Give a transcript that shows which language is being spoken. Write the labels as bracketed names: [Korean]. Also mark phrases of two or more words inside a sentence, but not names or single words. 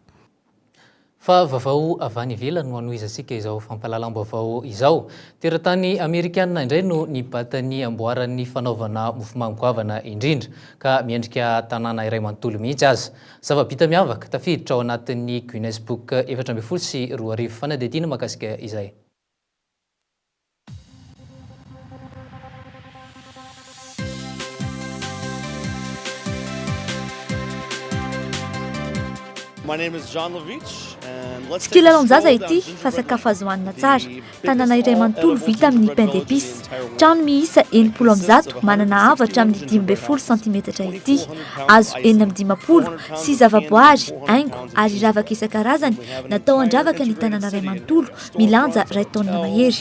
[Malagasy] Fa vaovao avy any ivelany no anoizantsika izao fampahalalam-baovao izao. Teratany Amerikanina indray no nibatan'ny amboaran'ny fanaovana mofomamy goavana indrindra ka miendrika tanàna iray manontolo mihitsy aza. Zava-bita miavaka tafiditra ao anatin'ny Guinness Book 14 sy 2 fanadihadiana mahakasika izay. [English] My name is John Levitch. [Malagasy] Tsy kilalao-njaza ity fa sakafo azo hohanina tsara. Tanàna iray manontolo vita amin'ny [French] pain d'épice. [Malagasy] Trano miisa 70 manana avatra amin'ny 15 cm ity. Hazo 450 sy zava-boary, haingo ary ravaka isan-karazany natao andravaka ny tanàna iray manontolo milanja 2 taona mahery.